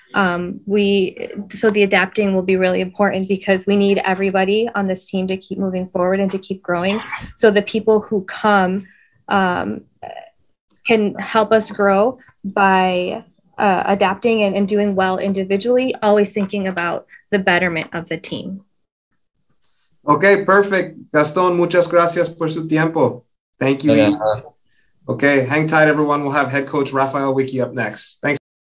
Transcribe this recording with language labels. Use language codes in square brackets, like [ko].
[en] So the adapting will be really important because we need everybody on this team to keep moving forward and to keep growing. So the people who come can help us grow by adapting and doing well individually, always thinking about the betterment of the team. Okay, perfect. [es] Gastón, muchas gracias por su tiempo. [en] Thank you. Okay, hang tight, everyone. We'll have head coach Rafael Wicky up next. Thanks.